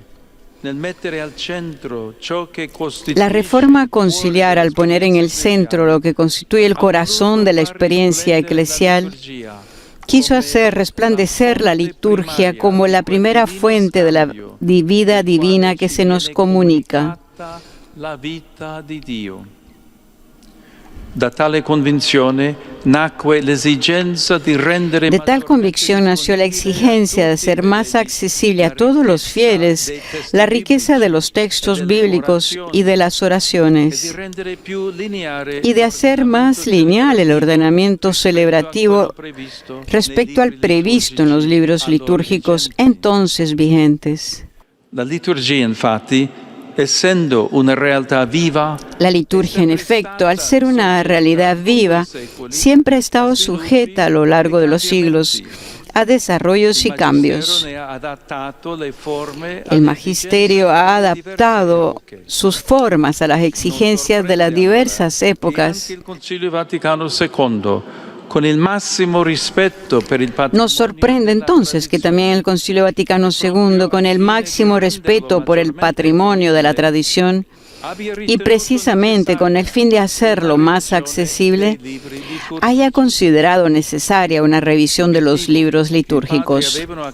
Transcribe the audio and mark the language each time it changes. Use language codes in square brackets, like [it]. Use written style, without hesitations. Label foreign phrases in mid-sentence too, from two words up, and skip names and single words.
[es] La reforma conciliar, al poner en el centro lo que constituye el corazón de la experiencia eclesial, quiso hacer resplandecer la liturgia como la primera fuente de la vida divina que se nos comunica. [it] La vita di Dio. Da tale convinzione nacque l'esigenza di rendere [es] De tal convicción nació la exigencia de hacer más accesible a todos los fieles la riqueza de los textos bíblicos y de las oraciones, y de hacer más lineal el ordenamiento celebrativo respecto al previsto en los libros litúrgicos entonces vigentes. [it] La liturgia, infatti, essendo una realtà viva, [es] la liturgia, en efecto, al ser una realidad viva, siempre ha estado sujeta a lo largo de los siglos a desarrollos y cambios. El magisterio ha adaptado sus formas a las exigencias de las diversas épocas. el Concilio Vaticano II, con el máximo respeto [it] per il patrimonio. [es] Nos sorprende entonces que también el Concilio Vaticano II, con el máximo respeto por el patrimonio de la tradición y precisamente con el fin de hacerlo más accesible, haya considerado necesaria una revisión de los libros litúrgicos.